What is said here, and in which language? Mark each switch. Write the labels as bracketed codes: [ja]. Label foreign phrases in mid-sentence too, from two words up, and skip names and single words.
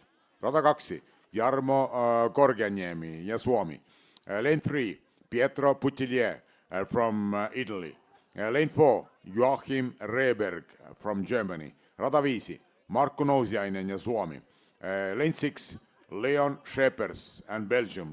[fi] Rada 2, Jarmo Gorganiemi ja Suomi. [en] Lane 3, Pietro Putillier from Italy. Lane 4, Joachim Rehberg from Germany. [fi] Rada 5, Markku Nousiainen ja Suomi. [en] Lane 6, Leon Schepers and Belgium.